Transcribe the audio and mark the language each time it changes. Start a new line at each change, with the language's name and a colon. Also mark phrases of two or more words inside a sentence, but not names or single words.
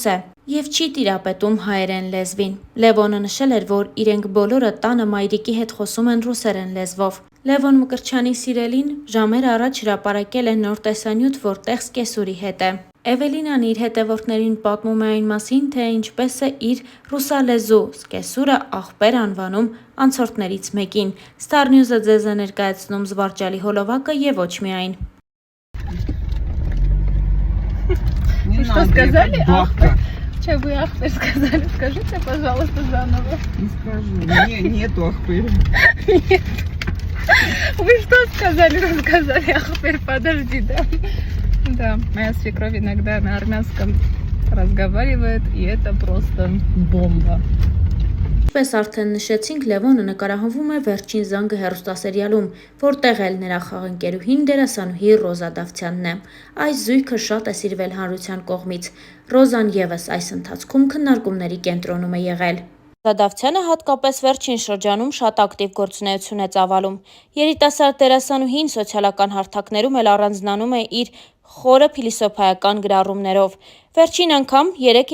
Armenian: է և չի տիրապետում հայերեն լեզվին։ Լևոնը նշել էր, որ իրենք բոլորը տանը մայրիկի հետ խոսում են ռուսերեն լեզվով։ Լևոն Մկրտչյանի սիրելին ժամեր առաջ հրապարակել է նոր տեսանյութ, որտեղ սկեսուրի հետ է։ Էվելինան իր հետևորդներին պատմում է այն մասին, թե ինչպես է իր ռուսալեզու սկեսուրը աղբեր անվանում անցորդներից մեկին։ Star News-ը ձեզ է ներկայացնում զվարճալի հոլովակը և ոչ միայն։
Russian: Что сказали? Че вы ахпер сказали? Скажите, пожалуйста, заново. Не скажу. Нету ахпера. Нет. Вы что сказали? Рассказали ахпер, подожди, да? Да, моя свекровь иногда на армянском разговаривает, и это просто бомба.
Armenian: Պես արդեն նշեցինք, Լևոնը նկարահանվում է «Վերջին զանգը» հեռուստասերիալում, որտեղ էլ նրա խաղընկերուհին դերասանուհի Ռոզա Դավթյանն է։ Այս զույգը շատ է սիրվել հանրության կողմից։ Ռոզան ևս այս ընթացքում քննարկումների կենտրոնում է եղել։ Ռոզա Դավթյանը հատկապես վերջին շրջանում շատ ակտիվ գործունեություն է ծավալում։ Երիտասարդ դերասանուհին սոցիալական հարթակներում էլ առանձնանում է իր խորը փիլիսոփայական գրառումներով։ Վերջին անգամ երեկ